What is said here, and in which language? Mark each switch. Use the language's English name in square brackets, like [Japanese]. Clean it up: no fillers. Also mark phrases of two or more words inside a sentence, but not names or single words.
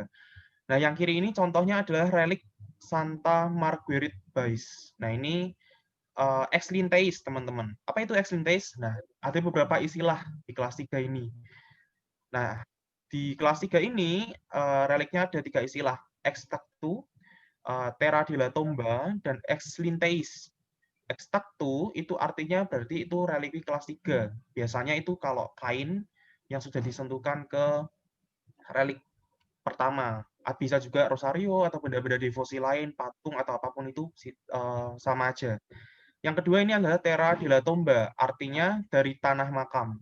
[Indonesian] Nah, yang kiri ini contohnya adalah relik Santa Marguerite Bais. Nah, ini [Latin] ex linteis, [Indonesian] teman-teman. Apa itu [Latin] ex linteis? [Indonesian] Nah, ada beberapa istilah di kelas 3 ini. Nah, di kelas 3 ini reliknya ada 3 istilah, [Latin] ex tactu, [Italian] terra della tomba, [Latin] dan ex linteis. Ex tactu [Indonesian] itu artinya berarti itu relikwi kelas 3. Biasanya itu kalau kain yang sudah disentuhkan ke relik pertama. Bisa juga rosario atau benda-benda devosi lain, patung atau apapun itu sama aja. Yang kedua ini adalah [Italian] terra della tomba, [Indonesian] artinya dari tanah makam.